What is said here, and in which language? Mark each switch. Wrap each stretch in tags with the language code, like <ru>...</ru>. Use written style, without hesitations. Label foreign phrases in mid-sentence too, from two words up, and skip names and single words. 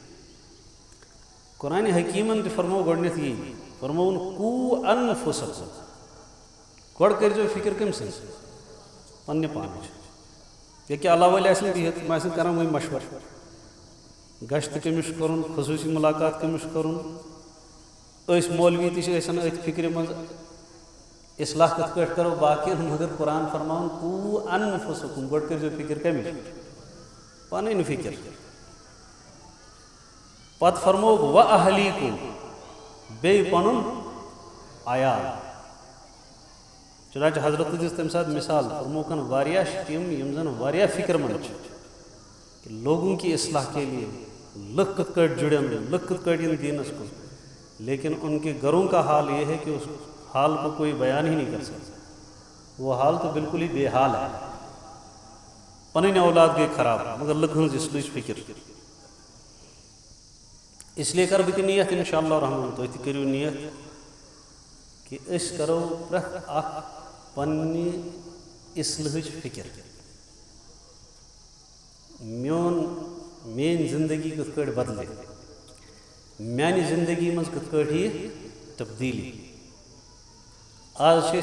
<ks>قرآن حکیمن تہِ فرمو گۄڈنیتھ یی فرموُن</ks> <ar>قوٗ انفسکم</ar> <ks>گۄڈٕ کٔرۍزیو فکر کٔمۍ سٕنٛز پننہِ پانٕچ ییٚکیٛاہ اللہ وٲلۍ آسن بِہِتھ تِم آسن کران وۄنۍ مشورٕ گشت کٔمِس چھُ کرُن خصوٗصی مُلاقات کٔمِس چھُ کرُن أسۍ مولوی تہِ چھِ ٲسن أتھۍ فکرِ منٛز اصلاح کِتھ پٲٹھۍ کرو باقین مگر قرآن فرماوُن</ks> <ar>قوٗ انفسکم</ar> <ks>گۄڈٕ کٔرۍزیو فکر کٔمِچ پنٕنۍ فکر پتہٕ فرمووُکھ وَأَہلیٖکُم بیٚیہِ پنُن عیال چنانچہ حضرت دِژ تمہِ ساتہٕ مثال فرموکھن واریاہ چھِ تِم یِم زن واریاہ فکر مند چھِ کہ</ks> <ur>لوگوں کی اصلاح کے لیے</ur> <ks>لُکھ کِتھ کٲٹھۍ جُڑن لُکھ کِتھ کٲٹھۍ یِن دیٖنس کُن</ks> <ur>لیکن ان کے گھروں کا حال یہ ہے کہ اس حال کو کوئی بیان ہی نہیں کر سکتا وہ حال تو بالکل ہی بے حال ہے</ur> <ks>پنٕنۍ اولاد گٔے خراب مگر لُکہٕ ہٕنٛز اصلاحٕچ فکر اس لیے کرٕ بہٕ تہِ نیت</ks> <ar>انشاء اللہ</ar> <ks>رحمان تُہۍ تہِ کٔرِو نیت کہ أسۍ کرو پرٛٮ۪تھ اکھ پننہِ اصلاحٕچ فکر میٲنۍ زندگی کِتھ کٲٹھۍ بدلہِ میانہِ زندگی منٛز کِتھ کٲٹھۍ یی تبدیٖلی آز چھِ</ks>